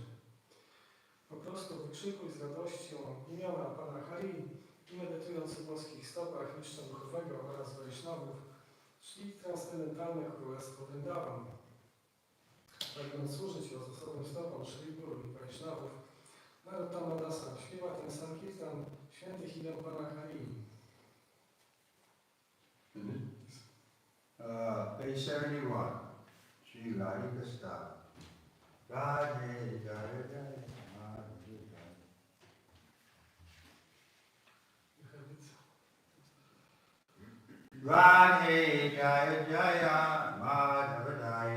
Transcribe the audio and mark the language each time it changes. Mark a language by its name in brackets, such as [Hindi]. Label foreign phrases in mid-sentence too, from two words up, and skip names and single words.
[Polish] Po prostu wykrzykuj z radością imiona Pana Hari i medytując w boskich stopach mistrza duchowego oraz Vaishnavów, szli transcendentalne królestwo Vrindavan. Pragnąc służyć lotosowym stopom Shri Guru i Vaishnavów, Narottama Dasa śpiewa ten Sankirtan świętych imion Pana Hari. [English] Page 71, Sri Radhika Style. [Sanskrit] Radhe Jaya Jaya Madhava Jaya. Radhe Jaya Jaya Madhava Jaya.